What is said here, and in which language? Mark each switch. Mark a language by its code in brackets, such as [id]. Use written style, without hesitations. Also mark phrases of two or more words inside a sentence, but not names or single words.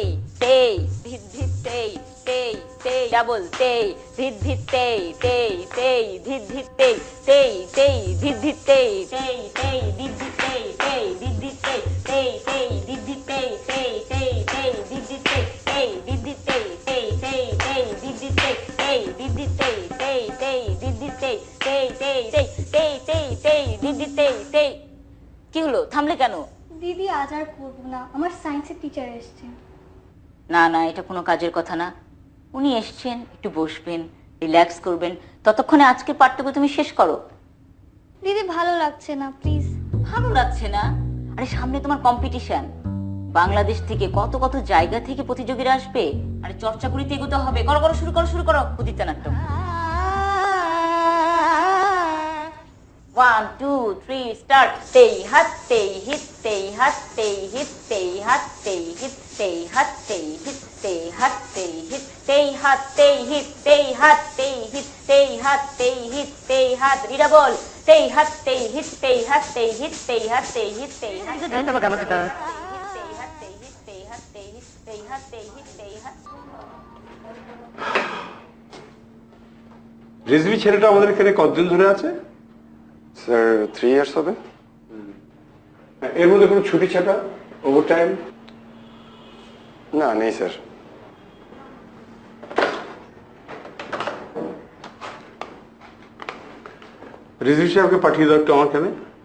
[bn] তেই ধিত ধিত তেই তেই তেই ডাবল তেই ধিত ধিত তেই তেই তেই ধিত ধিত তেই তেই তেই ধিত ধিত তেই তেই তেই ধিত ধিত তেই তেই দিদি তেই তেই তেই দিদি তেই তেই তেই তেই দিদি তেই তেই দিদি তেই তেই তেই তেই দিদি তেই তেই দিদি তেই তেই তেই দিদি তেই তেই তেই তেই তেই তেই তেই দিদি তেই তেই। কি হলো, থামলে কেন? দিদি আজ আর করবো না, আমার সায়েন্সের টিচার এসছে। না না, এটা কোনো কাজের কথা না। উনি এসছেন, একটু বসবেন, রিল্যাক্স করবেন, ততক্ষণে আজকে পাঠটুকু তুমি শেষ করো। দিদি ভালো লাগছে না, প্লিজ। ভালো লাগছে না? আরে সামনে তোমার কম্পিটিশন, বাংলাদেশ থেকে কত কত জায়গা থেকে প্রতিযোগীরা আসবে। আরে চর্চা করিতে এগোতে হবে। করো করো, শুরু করো শুরু করো উদিত নাট্যম। 1 2 3 স্টার্ট। তেই হাত তেই হিত তেই হাত তেই হিত তেই হাত তেই হিত তেই হাত তেই হিত তেই হাত তেই হিত তেই হাত তেই হিত তেই হাত তেই হিত তেই হাত তেই হিত তেই হাত। রিডা বল। তেই হাত তেই হিত তেই হাত তেই হিত তেই হাত তেই হিত তেই হাত তেই হাত তেই হিত তেই হাত তেই হিত তেই হাত তেই হিত তেই হাত। রিজভি ছেলেটা আমাদের এখানে কতদিন ধরে আছে? স্যার 3 ইয়ার্স হবে। এর মধ্যে কোনো ছুটি ছাটা, ওভার টাইম? না, নেই স্যার। রিজভি সাহেবকে পাঠিয়ে দাও একটু আমার কাছে।